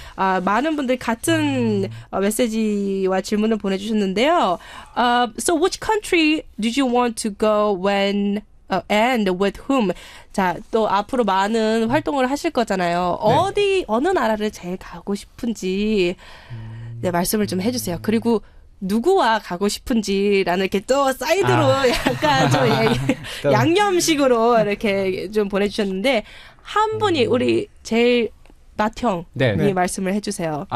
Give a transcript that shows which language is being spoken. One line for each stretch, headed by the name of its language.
Korean: 많은 분들 같은 메시지와 질문을 보내주셨는데요.
English: So which country did you want to go when and with whom?
Korean: 자, 또 앞으로 많은 활동을 하실 거잖아요. 어느 나라를 제일 가고 싶은지 네, 말씀을 좀 해주세요. 그리고 누구와 가고 싶은지라는 이렇게 또 사이드로 약간 좀 양념식으로 이렇게 좀 보내주셨는데 한 분이 우리 제일 맏형이 말씀을 해주세요.